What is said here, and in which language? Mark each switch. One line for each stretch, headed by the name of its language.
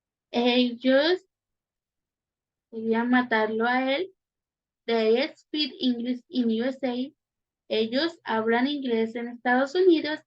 Spanish: Ellos querían matarlo a él.
English: They speak English in USA.
Spanish: Ellos hablan inglés en Estados Unidos.